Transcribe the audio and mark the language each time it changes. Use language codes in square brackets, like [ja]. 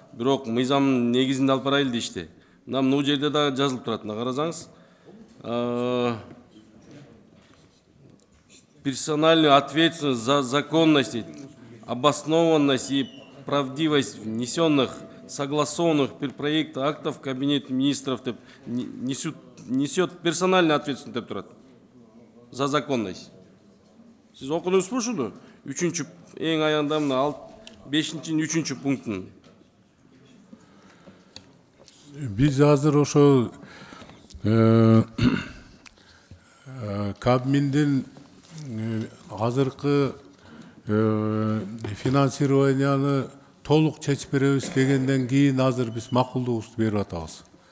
[ky] Бирок мыйзамдын негизинде алып барайлы дешти. Мына бул жерде дагы жазылып турат, мына карасаңыз. [ru] Персональную ответственность за законность, обоснованность и правдивость внесенных, согласованных при проекте актов Кабинет министров несет персональную ответственность [ky] деп турат [ru] за законность. [ky] Сиз окудуңузбу ушуну? 3-чү эң аягында мына 5-3-чү пунктун. Биз азыр ошо Кабминдин азыркы финансированияны толук чечип беребиз дегенден кийин азыр биз макулдугубузду берип атабыз.